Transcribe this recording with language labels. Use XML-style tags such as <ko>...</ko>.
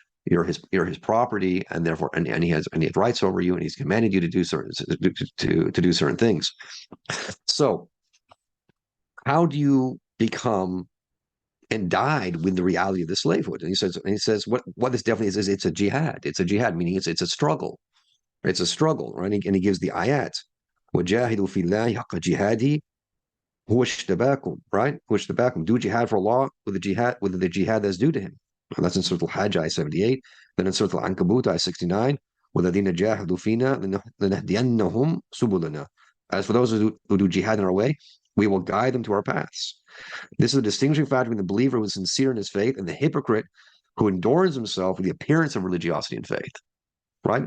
<en>You're his property, and therefore, and he has rights over you, and he's commanded you to do certain things. So, how do you become endowed with the reality of the slavehood? And he says what this definitely is it's a jihad. It's a jihad, meaning it's a struggle. It's a struggle, right? And he gives the ayat.</en> <ar>وَجَاهِدُوا فِي اللَّهِ حَقَّ جِهَادِهِ هُوَ اجْتَبَاكُمْ, right? هُوَ اجْتَبَاكُمْ.</ar> <en>Do jihad for Allah with the jihad that's due to him. And that's in Surah Al-Hajj, ayah 78. Then in Surah Al-Ankabut, ayah 69.</en> <ar>وَالَّذِينَ جَاهَدُوا فِينَا لَنَهْدِيَنَّهُم سُبُلَنَا.</ar> <en>As for those who do jihad in our way, we will guide them to our paths. This is a distinguishing factor between the believer who is sincere in his faith and the hypocrite who adorns himself with the appearance of religiosity and faith. Right?</en>